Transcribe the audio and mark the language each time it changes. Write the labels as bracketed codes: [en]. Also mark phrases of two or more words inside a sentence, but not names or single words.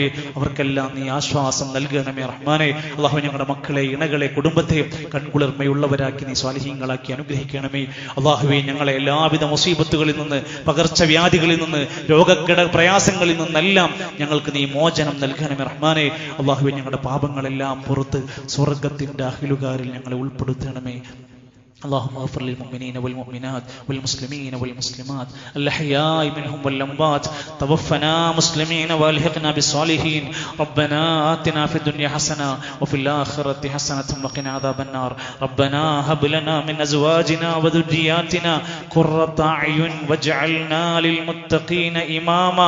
[ml] അവർക്കെല്ലാം നീ ആശ്വാസം നൽകണമേ റഹ്മാനെ. അള്ളാഹു ഞങ്ങളുടെ മക്കളെ, ഇണകളെ, കുടുംബത്തെ കൺകുളിർമയുള്ളവരാക്കി നീ സ്വാലിഹീങ്ങളാക്കി അനുഗ്രഹിക്കണമേ. അള്ളാഹുവേ, ഞങ്ങളെ എല്ലാവിധ മുസീബത്തുകളിൽ നിന്ന്, പകർച്ചവ്യാധികളിൽ നിന്ന്, രോഗക്കിട പ്രയാസങ്ങളിൽ നിന്നെല്ലാം ഞങ്ങൾക്ക് നീ മോചനം നൽകണമേ റഹ്മാനെ. അള്ളാഹുവേ, ഞങ്ങളുടെ പാപങ്ങളെല്ലാം പുറത്ത് സ്വർഗത്തിന്റെ അഹ്ലുകാരിൽ ഞങ്ങളെ ഉൾപ്പെടുത്തണമേ. [ar] اللهم اغفر للمؤمنين والمؤمنات والمسلمين والمسلمات الأحياء منهم والأموات توفنا مسلمين والحقنا بالصالحين. ربنا آتنا في الدنيا حسنة وفي الآخرة حسنة وقنا عذاب النار. ربنا هب لنا من أزواجنا وذرياتنا قرة أعين واجعلنا للمتقين إماما.